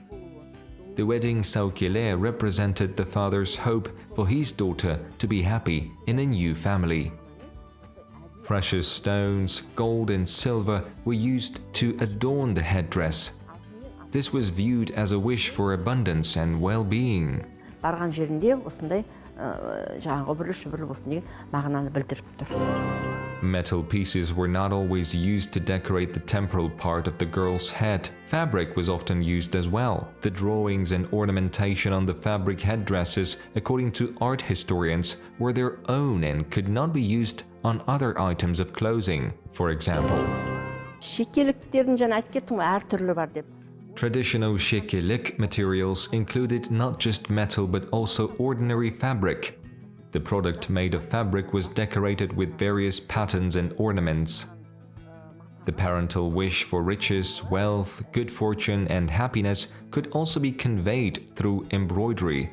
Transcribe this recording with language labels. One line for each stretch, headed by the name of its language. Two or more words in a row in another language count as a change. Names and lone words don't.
English: The wedding saukile represented the father's hope for his daughter to be happy in a new family. Precious stones, gold and silver were used to adorn the headdress. This was viewed as a wish for abundance and well-being.
Kazakh: Барған жерінде осындай жаңағы үбірлі-шүбірлі болсын деген мағынаны білдіріп тұр.
English: Metal pieces were not always used to decorate the temporal part of the girl's head. Fabric was often used as well. The drawings and ornamentation on the fabric headdresses, according to art historians, were their own and could not be used on other items of clothing. For example,
Kazakh: Шекеліктердің жаңа айтып кеттім ғой, әртүрлі бар деп.
English: traditional shekelik materials included not just metal but also ordinary fabric. The product made of fabric was decorated with various patterns and ornaments. The parental wish for riches, wealth, good fortune, and happiness could also be conveyed through embroidery.